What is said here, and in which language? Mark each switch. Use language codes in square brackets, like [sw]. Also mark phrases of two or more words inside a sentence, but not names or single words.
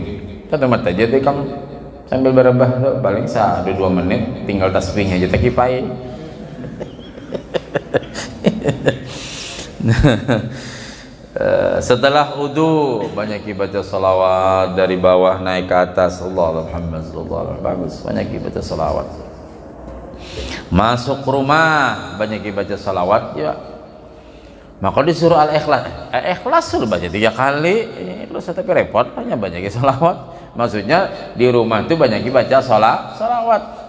[id] Kita mata aja deh kamu sambil berebah tuh paling 1-2 menit, tinggal tasbihnya aja tekipai. Setelah wudu banyak baca salawat dari bawah naik ke atas. [ar] اللهم محمد صلى الله عليه وسلم, [id] bagus banyak baca salawat. Masuk rumah banyak baca salawat ya. Maka disuruh al-ikhlas. Ikhlas suruh baca 3 kali. Terus tapi repot hanya banyak salawat. Maksudnya di rumah itu banyak baca salawat.